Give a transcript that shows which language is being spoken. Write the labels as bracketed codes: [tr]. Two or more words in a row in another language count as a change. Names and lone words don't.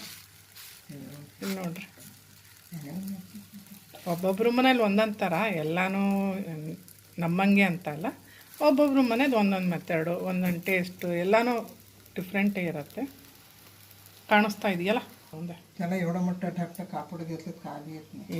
[kn] ಇಲ್ಲಿ ನೋಡ್ರಿ, ಒಬ್ಬೊಬ್ರು ಮನೇಲಿ ಒಂದೊಂದು ಥರ, ಎಲ್ಲನೂ ನಮ್ಮಂಗೆ ಅಂತ ಅಲ್ಲ. ಒಬ್ಬೊಬ್ರು ಮನೇಲಿ ಒಂದೊಂದು ಮೆಥಡು, ಒಂದೊಂದು ಟೇಸ್ಟು, ಎಲ್ಲನೂ ಡಿಫ್ರೆಂಟೇ ಇರುತ್ತೆ. ಕಾಣಿಸ್ತಾ ಇದೆಯಲ್ಲ ಒಂದೇ [mr] त्याला एवढा मोठा ढाकटा कापड घेतलं खाली येत नाही.